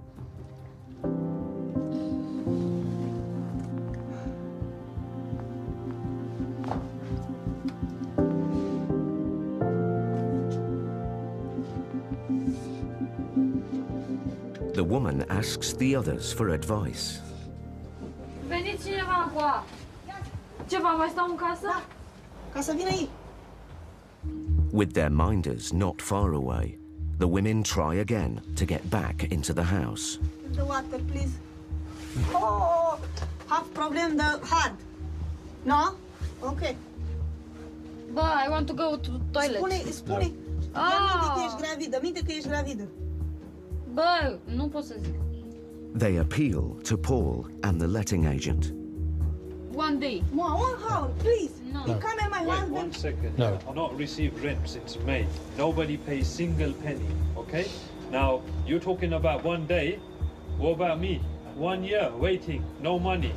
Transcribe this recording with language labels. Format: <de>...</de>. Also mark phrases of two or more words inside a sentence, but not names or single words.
<en>The woman asks the others for advice.</en> <ro>Veniți cineva cu a. Ce, va mai stau în casă? Da, ca să vină ei.</ro> <en>With their minders not far away, the women try again to get back into the house. The water, please. Oh, have problem the hard. No? Okay. Bă, I want to go to toilet.</en> <ro>Spune. Minte că ești gravidă, minte că ești gravidă. Bă, nu pot să zic.</ro> <en>They appeal to Paul and the letting agent. One day. One hour, please. No. You come at my husband. 1 second. No. I've not received rent since May. Nobody pays single penny, okay? Now, you're talking about 1 day. What about me? 1 year waiting, no money.</en>